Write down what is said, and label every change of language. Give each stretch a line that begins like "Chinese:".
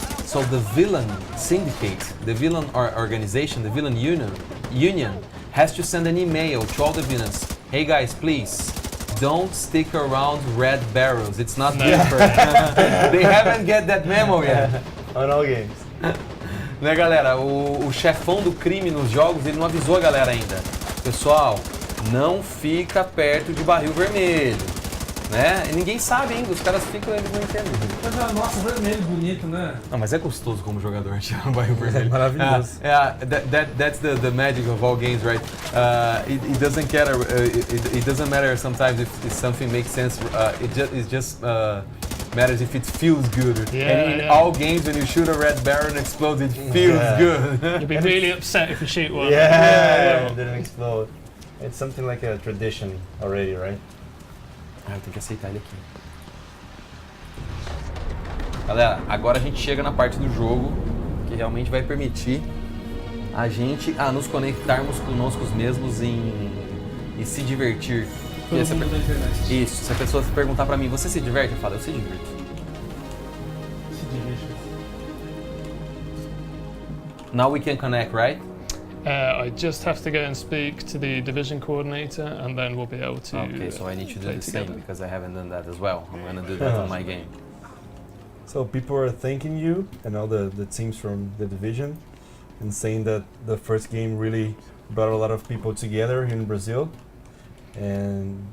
English: So the villain syndicate, the villain organization, the villain union has to send an email to all the villains. Hey guys, please don't stick around red barrels. It's not good for They haven't get that memo yet. On all games.
Portuguese: Né, galera? O chefão do crime nos jogos, ele não avisou a galera ainda. Pessoal, não fica perto de barril vermelho, né? E ninguém sabe ainda, os caras ficam, eles não entendem. Mas, nossa, vermelho bonito, né? Não, mas é gostoso como jogador tirar um barril vermelho. É maravilhoso.
English: That's the magic of all games, right? It doesn't care. It doesn't matter sometimes if something makes sense. It just matters if it feels good. And in all games, when you shoot a red barrel and explodes, it feels good. You'll be really upset if you shoot one. Yeah, it didn't explode. It's something like a tradition already, right?
Portuguese: Eu tenho que aceitar ele aqui. Galera, agora a gente chega na parte do jogo que realmente vai permitir a gente nos conectarmos conosco mesmos e se divertir. Todo mundo da internet. Isso, se a pessoa se perguntar pra mim, você se diverte? Eu falo, eu se divirto. Se diverte.
English: Now we can connect, right? I just have to go and speak to the division coordinator, and then we'll be able to. Okay, so I need to do play the same together. because I haven't done that as well. I'm gonna do that on my game. So people are thanking you and all the teams from the division and saying that the first game really brought a lot of people together here in Brazil and